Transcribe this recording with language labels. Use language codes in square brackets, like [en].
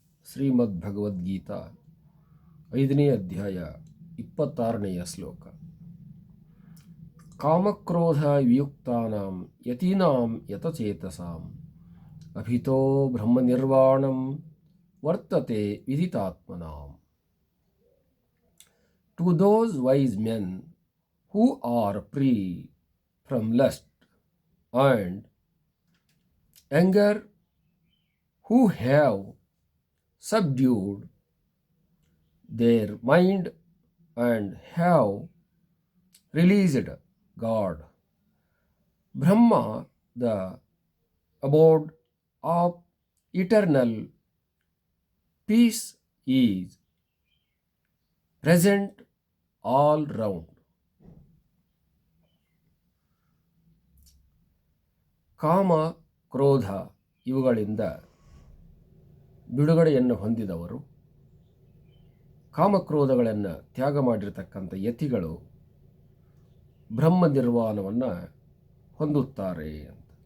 [kn] ಶ್ರೀಮದ್ಭಗವದ್ಗೀತಾ 5ನೇ ಅಧ್ಯಾಯ 26ನೇಯ ಶ್ಲೋಕ. [sa] ಕಾಮಕ್ರೋಧ ವಿಯುಕ್ತಾನಾಂ ಯತೀನಾಂ ಯತಚೇತಸಾಂ ಅಭಿತೋ ಬ್ರಹ್ಮನಿರ್ವಾಣಂ ವರ್ತತೆ ವಿದಿತಾತ್ಮನಾಂ. [en] To those wise men who are free from lust and anger, who have subdued their mind and have released God, Brahma, the abode of eternal peace, is present all round. [kn] ಕಾಮ ಕ್ರೋಧ ಇವುಗಳಿಂದ ಬಿಡುಗಡೆಯನ್ನು ಹೊಂದಿದವರು, ಕಾಮಕ್ರೋಧಗಳನ್ನು ತ್ಯಾಗ ಮಾಡಿರತಕ್ಕಂಥ ಯತಿಗಳು ಬ್ರಹ್ಮ ನಿರ್ವಾಣವನ್ನು ಹೊಂದುತ್ತಾರೆ ಅಂತ.